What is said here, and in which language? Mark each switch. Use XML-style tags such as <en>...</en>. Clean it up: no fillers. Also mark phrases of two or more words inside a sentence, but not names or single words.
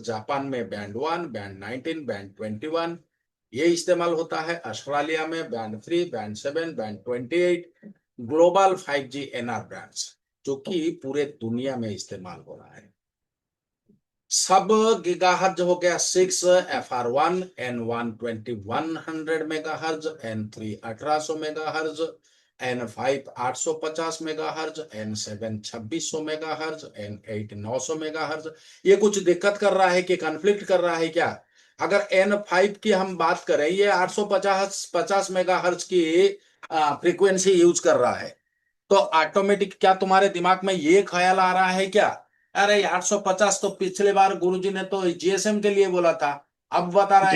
<hi>जापान में बैंड 1 बैंड 19 बैंड 21 ये इस्तेमाल होता है। ऑस्ट्रेलिया में बैंड 3 बैंड 7 बैंड 28।</hi> <en>global 5G NR bands</en> <hi>जो कि पूरे दुनिया में इस्तेमाल हो रहा है। सब गीगाहर्ज हो गया 6 FR1 N1 2100 मेगाहर्ज, N3 1800 मेगाहर्ज, N5 850 मेगाहर्ज, N7 2600 मेगाहर्ज, N8 900 मेगाहर्ज। ये कुछ दिक्कत कर रहा है कि कॉन्फ्लिक्ट कर रहा है क्या? अगर N5 की हम बात करें, ये 850 मेगाहर्ज की फ्रीक्वेंसी यूज कर रहा है, तो ऑटोमेटिक क्या तुम्हारे दिमाग में ये ख्याल आ रहा है क्या, अरे 850 तो पिछले बार गुरुजी ने तो GSM के लिए बोला था, अब बता रहे</hi>